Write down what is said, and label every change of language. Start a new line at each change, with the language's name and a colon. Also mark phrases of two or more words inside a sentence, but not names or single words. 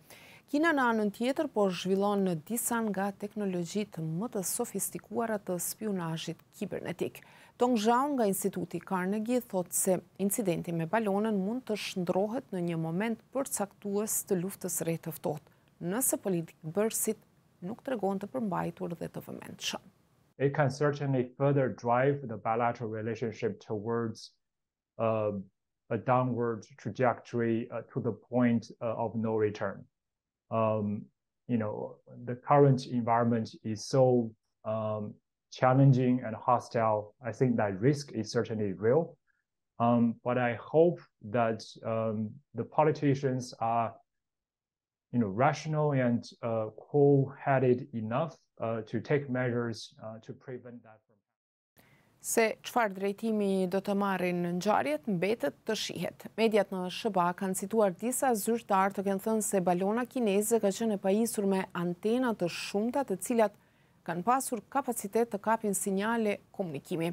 Albanian: Kina në anën tjetër po zhvillon në disa nga teknologjitë më të sofistikuara të spionazhit kibernetik. Tong Zhao nga Instituti Carnegie thot se incidenti me balonën mund të shndrohet në një moment përcaktues të luftës së re të ftohtë, nëse politikë bërësit nuk tregon të përmbajtur dhe të vëmendshëm.
English: It can certainly further drive the bilateral relationship towards a downward trajectory to the point of no return. The current environment is so challenging and hostile. I think that risk is certainly real. But I hope that the politicians are rational and cool-headed enough to take measures to prevent that from happening.
Albanian: Se çfarë drejtimi do të marrin ngjarjet mbetet të shihet. Mediat në SBA kanë cituar disa zyrtar të kenë thënë se balona kineze ka qenë e pajisur me antena të shumta të cilat kanë pasur kapacitet të kapin sinjale komunikimi.